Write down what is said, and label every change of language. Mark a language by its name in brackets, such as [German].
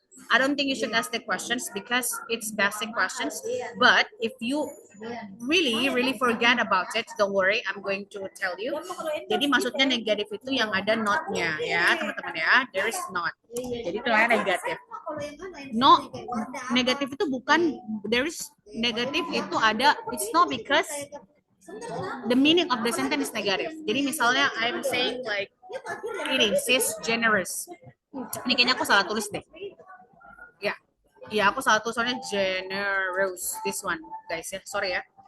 [English] I don't think you should ask the questions because it's basic questions. But if you really forget about it, don't worry, I'm going to tell you. [Indonesian] Jadi maksudnya negatif itu yang ada not-nya ya, teman-teman ya. [English] There is not. [Indonesian] Jadi itu namanya negatif. No, negatif itu bukan there is negatif itu ada. [English] It's not because the meaning of the sentence is negative. [Indonesian] Jadi misalnya [English] I'm saying like ini, she's generous. [Indonesian] Ini kayaknya aku salah tulis deh. Ya, ya aku salah tulis soalnya generous. [English] This one, guys ya, sorry ya.